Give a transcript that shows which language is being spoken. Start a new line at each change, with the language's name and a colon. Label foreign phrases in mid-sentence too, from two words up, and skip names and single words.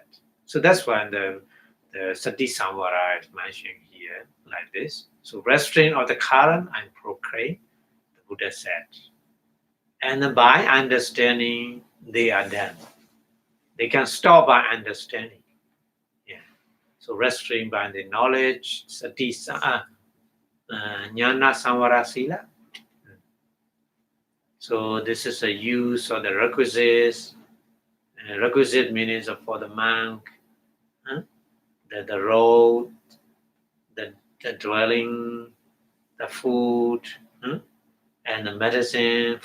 English: So that's why the
Pali: sati samvara
English: is mentioned here like this. So restraint of the current and procreate, the Buddha said. And by understanding, they are done. They can stop by understanding. Yeah. So restraint by the knowledge,
Pali: sati jnana samvara sila.
English: So this is a use of the requisites. Requisite means for the monk, the road, the dwelling, the food, and the medicine.